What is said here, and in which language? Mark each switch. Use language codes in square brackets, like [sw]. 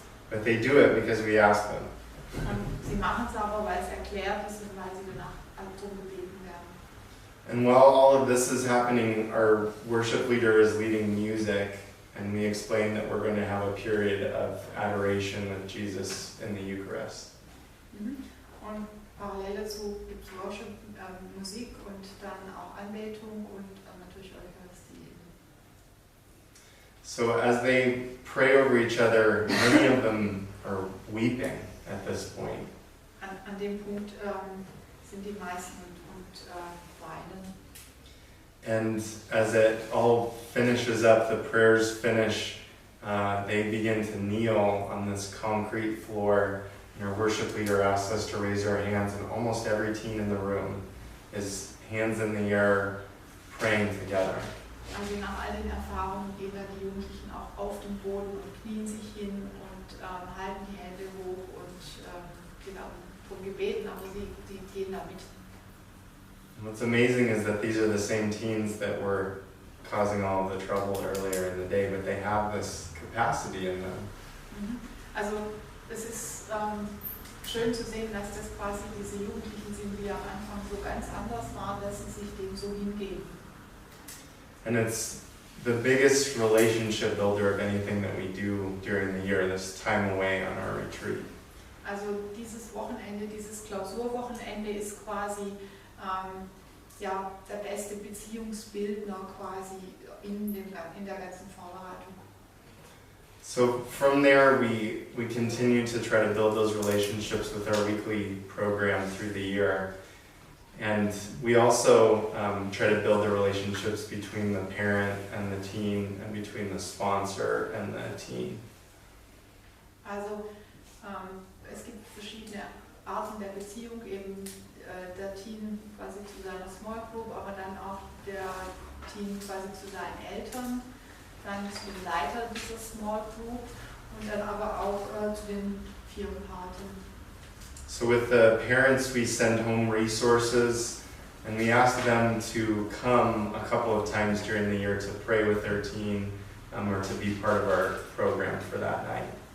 [en] But they do it because we ask them. [de] Und sie machen es aber, weil es erklärt ist und weil sie danach darum gebeten werden. [en] And while all of this is happening, our worship leader is leading music, and we explain that we're going to have a period of adoration with Jesus in the Eucharist. [de] Und parallel dazu gibt es Worship, Musik und dann auch Anbetung und natürlich Eucharistie. [en] So as they pray over each other, many of them are weeping at this point. [de] An dem Punkt sind die meisten und weinen. [en] And as it all finishes up, the prayers finish, they begin to kneel on this concrete floor. And our worship leader asks us to raise our hands, and almost every teen in the room is hands in the air, praying together. [de] Also nach all den Erfahrungen gehen dann die Jugendlichen auch auf den Boden und knien sich hin und halten die Hände hoch und genau vom Gebeten, aber sie gehen da mit. [en] And what's amazing is that these are the same teens that were causing all of the trouble earlier in the day, but they have this capacity in them. [de] Also es ist schön zu sehen, dass das quasi diese Jugendlichen sind, die am Anfang so ganz anders waren, dass sie sich dem so hingeben. [en] And it's the biggest relationship builder of anything that we do during the year, this time away on our retreat. [de] Also dieses Wochenende, dieses Klausurwochenende ist quasi ja, der beste Beziehungsbildner quasi in der ganzen Vorbereitung. [en] So from there, we continue to try to build those relationships with our weekly program through the year. And we also try to build the relationships between the parent and the teen, and between the sponsor and the teen. [de] Also es gibt verschiedene Arten der Beziehung, eben der Teen quasi zu seiner Small Group, aber dann auch der Teen quasi zu seinen Eltern, dann zu dem Leiter dieser Small Group Und dann aber auch zu den Firmenpaten. [en] So with the parents, we send home resources, and we ask them to come a couple of times during the year to pray with their teen or to be part of our program for that night.